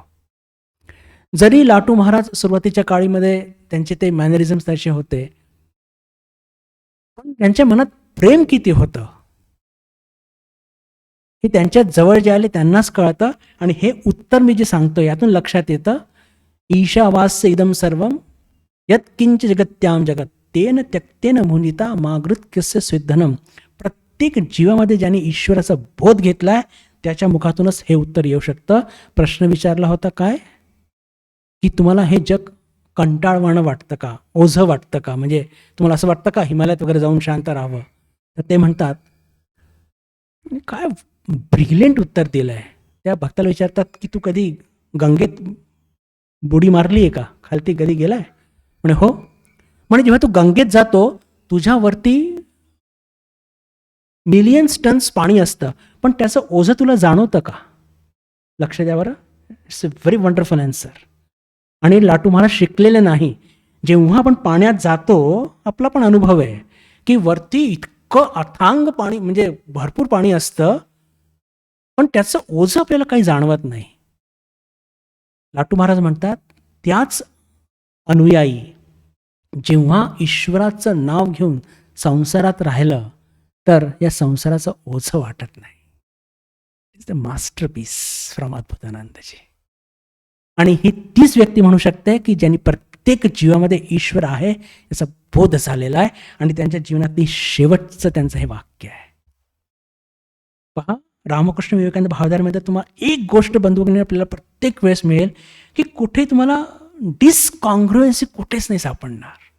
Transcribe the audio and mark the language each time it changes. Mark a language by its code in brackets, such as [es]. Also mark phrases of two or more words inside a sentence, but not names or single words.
[mr] जरी लाटू महाराज सुरुवातीच्या काळीमध्ये त्यांचे ते मॅनरिझम्स तसे होते, पण त्यांच्या मनात प्रेम किती होतं हे त्यांच्या जवळ जे आले त्यांनाच कळतं. आणि हे उत्तर मी जे सांगतो यातून लक्षात येतं, [sa] ईशावास्य इदं सर्वं यत्किंच जगत्याम जगत तेन त्यक्तेन मुनिता मागृत्कस्य स्विद्धनम. [mr] प्रत्येक जीवामध्ये ज्याने ईश्वराचा बोध घेतलाय त्याच्या मुखातूनच हे उत्तर येऊ शकतं. प्रश्न विचारला होता काय, की तुम्हाला हे जग कंटाळवाणं वाटतं का, ओझं वाटतं का, म्हणजे तुम्हाला असं वाटतं का हिमालयात वगैरे जाऊन शांत राहावं? तर ते म्हणतात, काय ब्रिलियंट उत्तर दिलंय. त्या भक्ताला विचारतात, की तू कधी गंगेत बुडी मारली आहे का, खालती कधी गेलाय? म्हणे हो. म्हणे जेव्हा तू गंगेत जातो तुझ्यावरती [en] millions tons [mr] पाणी असतं, पण त्याचं ओझं तुला जाणवतं का? लक्ष द्या बरं, [en] It's a very wonderful answer. [mr] आणि लाटू महाराज शिकलेले नाही. जेव्हा आपण पाण्यात जातो आपला पण अनुभव आहे, की वरती इतकं अथांग पाणी, म्हणजे भरपूर पाणी असतं, पण त्याचं ओझं आपल्याला काही जाणवत नाही. लाटू महाराज म्हणतात, त्याच अनुयायी जेव्हा ईश्वराचं नाव घेऊन संसारात राहिलं तर या संसाराचं ओझं वाटत नाही. [en] It's the masterpiece from अद्भुतानंदजी. [mr] आणि ही तीच व्यक्ती म्हणू शकते की ज्यांनी प्रत्येक जीवामध्ये ईश्वर आहे याचा बोध झालेला आहे आणि त्यांच्या जीवनातली शेवटचं त्यांचं हे वाक्य आहे. पहा, रामकृष्ण विवेकानंद भावधारेमध्ये तुम्हाला एक गोष्ट बंधू आपल्याला प्रत्येक वेळेस मिळेल, की कुठे तुम्हाला डिसकॉन्ग्रुएन्सी कुठेच नाही सापडणार.